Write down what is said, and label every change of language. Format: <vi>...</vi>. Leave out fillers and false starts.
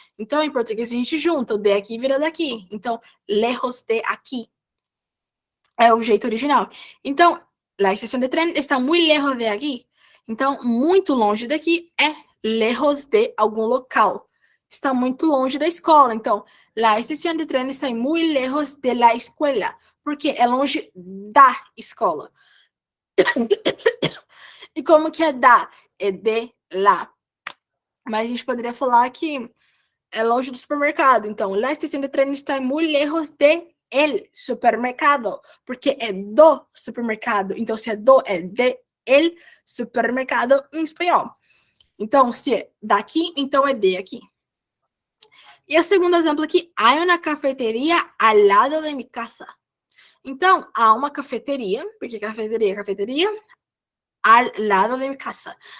<pt>Então, em português, a gente junta o de aqui vira daqui. Então, lejos de aqui é o jeito original. Então, la estação de trem está muito lejos de aqui. Então, muito longe daqui é lejos de algum local. Está muito longe da escola.</pt> <es>Então, la estación de tren está muy lejos de la escuela,</es> <pt>porque é longe da escola. E como que é da? É de lá. Mas a gente poderia falar que é longe do supermercado.</pt> <es>Então, la estación de tren está muy lejos de el supermercado,</es> <pt>porque é do supermercado. Então, se é do, é de el supermercado em espanhol. Então, se é daqui, então é de aqui. E o segundo exemplo aqui, há uma cafeteria ao lado de minha casa. Então, há uma cafeteria, porque cafeteria, ao lado de minha casa.</pt>